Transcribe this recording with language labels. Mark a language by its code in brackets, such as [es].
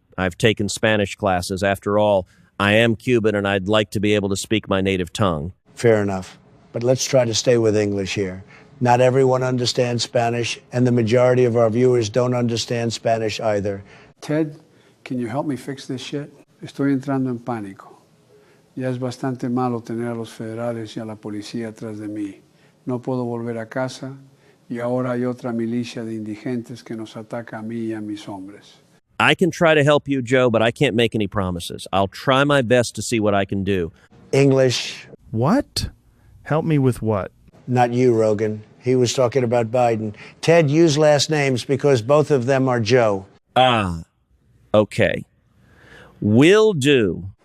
[en] I've taken Spanish classes. After all, I am Cuban and I'd like to be able to speak my native tongue. Fair enough. But let's try to stay with English here. Not everyone understands Spanish, and the majority of our viewers don't understand Spanish either. Ted, can you help me fix this shit? [es] Estoy entrando en pánico. Ya es bastante malo tener a los federales y a la policía atrás de mí. No puedo volver a casa y ahora hay otra milicia de indigentes que nos ataca a mí y a mis hombres. [en] I can try to help you, Joe, but I can't make any promises. I'll try my best to see what I can do. English. What? Help me with what? Not you, Rogan. He was talking about Biden. Ted, use last names because both of them are Joe. Ah, okay. Will do.